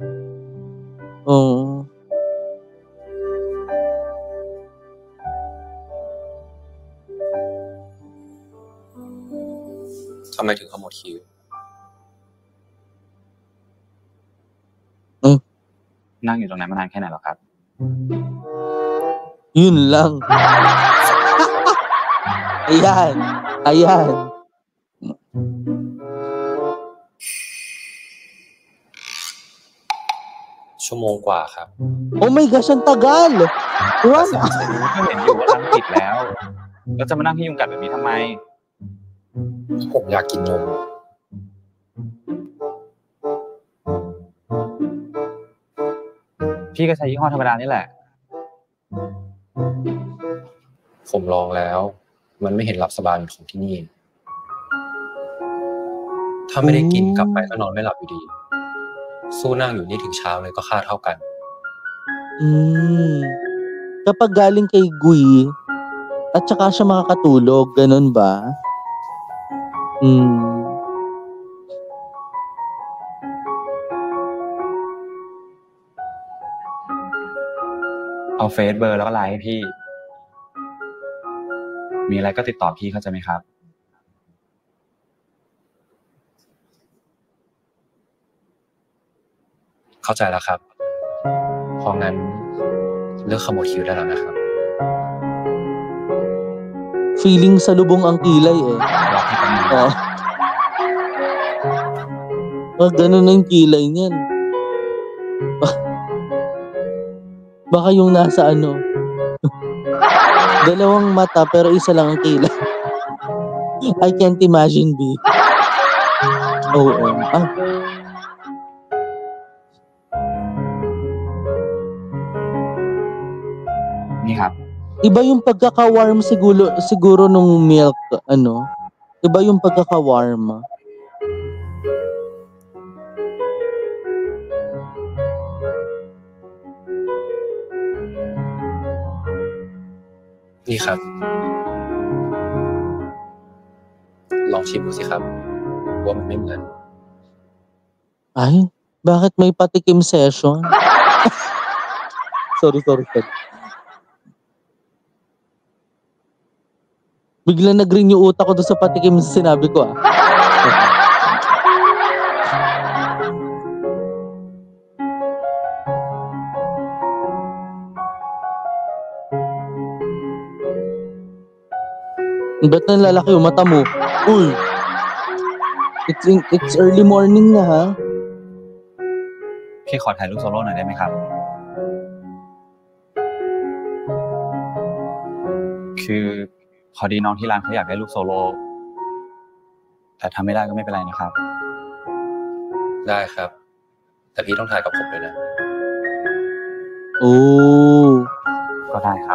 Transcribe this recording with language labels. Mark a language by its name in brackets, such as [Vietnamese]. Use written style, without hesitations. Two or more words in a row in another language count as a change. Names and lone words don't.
[Filipino] Oo. [Thai] ทำไมถึงขมวดคิ้ว นั่งอยู่ตรงนั้นมานานแค่ไหนหรอครับ [Filipino] Yun lang. Ayan. [Thai] ชั่วโมงกว่าครับ [English] Oh my gosh, [Filipino] ang tagal! [English] What? [Thai] ก็เห็นอยู่ว่าร้านปิดแล้ว แล้วจะมานั่งที่ยุงกัดแบบนี้ทำไม ผมอยากกินนม พี่ก็ใช้ยี่ห้อธรรมดานี่แหละ ผมลองแล้ว มันไม่เห็นหลับสบายเหมือนของที่นี่ ถ้าไม่ได้กินกลับไปก็นอนไม่หลับอยู่ดี สู้นั่งอยู่นี่ถึงเช้าเลยก็ค่าเท่ากัน [Filipino] Kapag galing kay Gui, at saka siya makakatulog, ganun ba? [Thai] เอาเฟซเบอร์แล้วก็ไลน์ให้พี่ มีอะไรก็ติดต่อพี่เข้าใจไหมครับ เข้าใจแล้วครับ เพราะงั้นเลือกขโมยคิวได้แล้วนะครับ [Filipino] Feeling salubong ang kilay eh. Ganun na yung kilay niyan. Baka yung nasa ano. Dalawang mata pero isa lang ang kilay. [English] I can't imagine, [Filipino] B. Oo. [Thai] Ni ครับ [Filipino] Iba yung pagkaka-warm siguro nung milk, ano? Iba yung pagkaka-warm. [Thai] Ni ครับ ลองชิมดูสิครับ ว่ามันไม่เหมือน [Filipino] Ay, bakit may patikim session? [English] Sorry. [Filipino] Biglang nag-ring yung utak ko doon sa patikim sa sinabi ko Ba't nalalaki yung mata mo? Uy! [English] It's early morning [Filipino] na ha? [Thai] พี่ขอถ่ายรูปโซโล่หน่อยได้ไหมครับ คือพอดีน้องที่ร้านเขาอยากได้รูปโซโล่ แต่ทำไม่ได้ก็ไม่เป็นไรนะครับ ได้ครับ แต่พี่ต้องถ่ายกับผมด้วยนะ [English] Oh. [Thai] ก็ได้ครับ